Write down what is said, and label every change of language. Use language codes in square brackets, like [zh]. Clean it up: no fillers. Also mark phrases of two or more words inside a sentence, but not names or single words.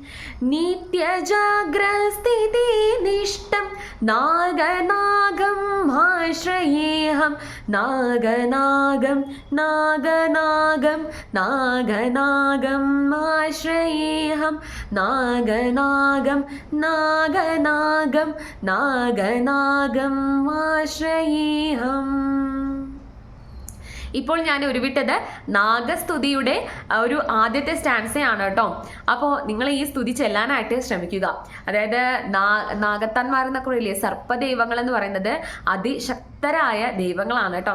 [sa] नित्यजाग्रस्थितिनिष्ठं नागनागम् आश्रयेऽहं नागनागं नागनागं नागनागम् आश्रयेऽहं नागनागं नागनागं नागनागम् आश्रयेऽहम्. [ml] ഇപ്പോൾ ഞാൻ ഉരുവിട്ടത് നാഗസ്തുതിയുടെ ഒരു ആദ്യത്തെ സ്റ്റാൻസയാണ് കേട്ടോ. അപ്പോൾ നിങ്ങൾ ഈ സ്തുതി ചെല്ലാനായിട്ട് ശ്രമിക്കുക. അതായത് നാഗത്താന്മാരെന്നൊക്കെ പറയില്ലേ, സർപ്പദൈവങ്ങൾ എന്ന് പറയുന്നത് അതിശക്തരായ ദൈവങ്ങളാണ് കേട്ടോ.